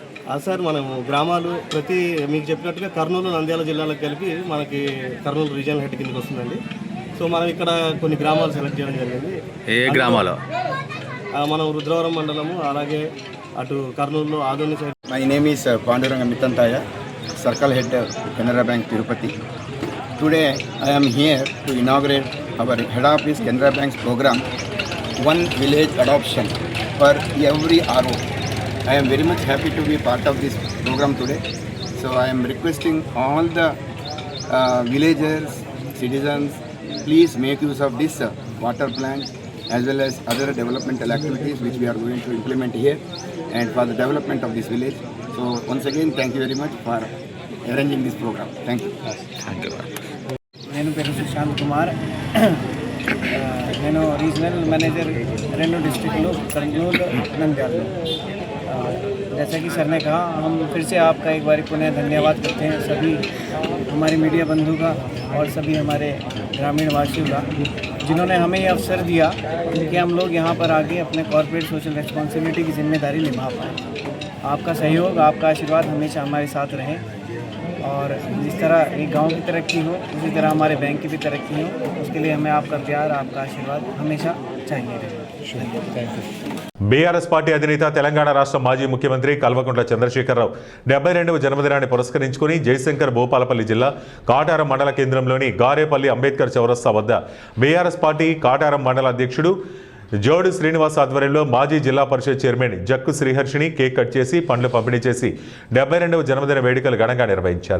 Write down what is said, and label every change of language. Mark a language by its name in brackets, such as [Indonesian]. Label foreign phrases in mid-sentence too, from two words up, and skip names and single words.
[Telugu] సార్ మనం గ్రామాలు మీకు చెప్పినట్టుగా కర్నూలు, నంద్యాల జిల్లాలకు కలిపి మనకి కర్నూలు రీజనల్ హెడ్ కిందకి వస్తుందండి. సో మనం ఇక్కడ కొన్ని గ్రామాలు సెలెక్ట్ చేయడం జరిగింది. ఏ గ్రామాలు? మనం రుద్రవరం మండలము, అలాగే అటు కర్నూలులో ఆదోని సైడ్. [English] My name is పాండురంగ మితంతాయ. Circle Head, Canara Bank, Tirupati. Today I am here to inaugurate our head office Canara Bank's program, One Village Adoption for every RO. I am very much happy to be part of this program today. So I am requesting all the villagers, citizens, please make use of this water plant as well as other developmental activities which we are going to implement here and for the development of this village. So once again, thank you very much for arranging this program. Thank you. [Telugu] నేను పేరు సుశాంత్ కుమార్ నేను [English] regional manager [Telugu] रेनू डिस्ट्रिक्ट कर्नूल नंद्याल। [Hindi] जैसा कि सर ने कहा, हम फिर से आपका एक बार पुनः धन्यवाद करते हैं सभी हमारे मीडिया बंधु का और सभी हमारे ग्रामीण वासियों का, जिन्होंने हमें ये अवसर दिया कि हम लोग यहाँ पर आके अपने [English] corporate social responsibility [Hindi] की जिम्मेदारी निभा पाएँ। आपका सहयोग, आपका आशीर्वाद हमेशा हमारे साथ रहे और जिस तरह एक गांव की तरक्की हो उसी तरह हमारे बैंक की भी तरक्की हो, उसके लिए हमें आपका प्यार, आपका आशीर्वाद हमेशा चाहिए रहे। [Telugu] బీఆర్ఎస్ పార్టీ అధినేత తెలంగాణ రాష్ట్ర మాజీ ముఖ్యమంత్రి కల్వకుంట్ల చంద్రశేఖరరావు 72వ జన్మదినాన్ని పురస్కరించుకుని జయశంకర్ భూపాలపల్లి జిల్లా కాటారం మండల కేంద్రంలోని గారేపల్లి అంబేద్కర్ చౌరస్తా వద్ద బీఆర్ఎస్ పార్టీ కాటారం మండల అధ్యక్షుడు జోడు శ్రీనివాస్ ఆధ్వర్యంలో మాజీ జిల్లా పరిషత్ చైర్మన్ జక్కు శ్రీహర్షిని కేక్ కట్ చేసి పండ్లు పంపిణీ చేసి 72వ జన్మదిన వేడుకలు ఘనంగా నిర్వహించారు.